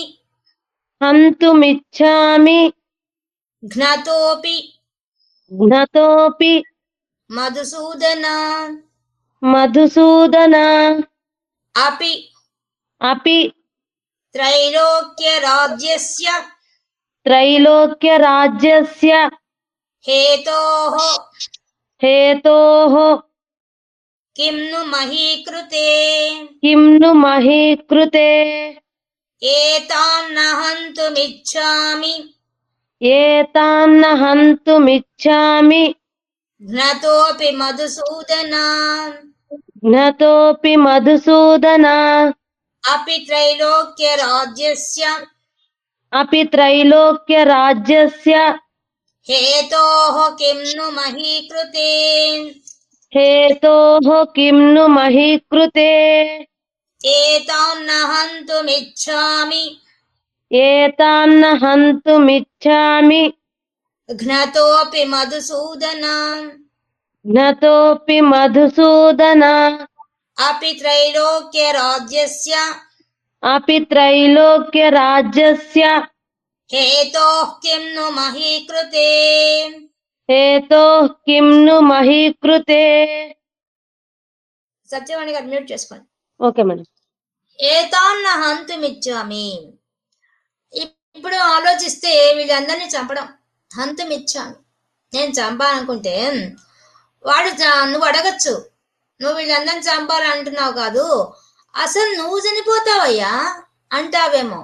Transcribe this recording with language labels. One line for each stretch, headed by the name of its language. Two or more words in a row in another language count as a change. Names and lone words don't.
Sanskrit: హంతుమిచ్ఛామి. ఘ్నతోపి ఘ్నతోపి మధుసూదన, మధుసూదన. అపి అపి త్రైలోక్యరాజ్యస్య त्रैलोक्यराज्यस्य హేతోః हेतोः కిం ను మహీకృతే किं नु मही कृते ఏతాం నహంతుమిచ్ఛామి एतां न हन्तुमिच्छामि జ్ఞతోపి మధుసూదన ज्ञतोऽपि मधुसूदन అపి త్రైలోక్యరాజ్యస్య अपि त्रैलोक्यराज्यस्य హేతోః కిం ను మహీకృతే हेतोः किं नु मही कृते ఏతాం నహంతుమిచ్ఛామి एतां न हन्तुमिच्छामि ఘ్నతోపి మధుసూదన ज्ञतोऽपि मधुसूदन అపి త్రైలోక్యరాజ్యస్య अपि त्रैलोक्यराज्यस्य హేతోః కిం ను మహీకృతే हेतोः किं नु मही कृते
Telugu: సత్యవాణి గారు మ్యూట్ చేసుకోండి. ఓకే మేడం.
Sanskrit: ఏతాన్న హంతుమిచ్చామి.
Telugu: ఇప్పుడు ఆలోచిస్తే వీళ్ళందరినీ చంపడం. హంతుమిచ్చామి, నేను చంపాలనుకుంటే వాడు నువ్వు అడగచ్చు, నువ్వు వీళ్ళందరినీ చంపాలంటున్నావు కాదు, అసలు నువ్వు చనిపోతావయ్యా అంటావేమో.